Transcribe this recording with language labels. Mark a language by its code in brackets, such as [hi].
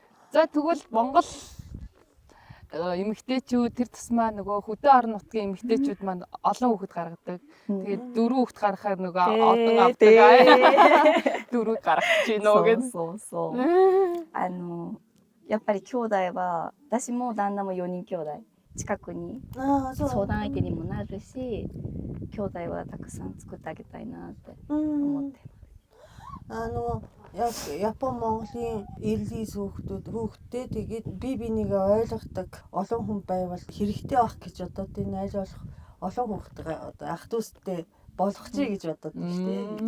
[mn] За тэгвэл Монгол эмэгтэйчүүд тэр тусмаа нөгөө хөдөө орон нутгийн эмэгтэйчүүд маань олон хүүхэд гаргадаг. Тэгээд 4 хүүхэд гаргахаар нөгөө олон авдаг. 4 гаргах чинь нөө гэж. [ja] そう。やっぱり兄弟は私も旦那も4人兄弟近くにああ、そう。相談相手にもなるし、兄弟はたくさん作ってあげたいなって思ってます。 [mn] Япон Монголын эрлийс хүүхдтэй тэгээд бие бинийгээ ойлгодог олон хүн байвал хэрэгтэй байх гэж бодоод энэ аль болох олон хүүхдтэй одоо ах дүүстэй болгочихъя гэж бодоод байна шүү дээ.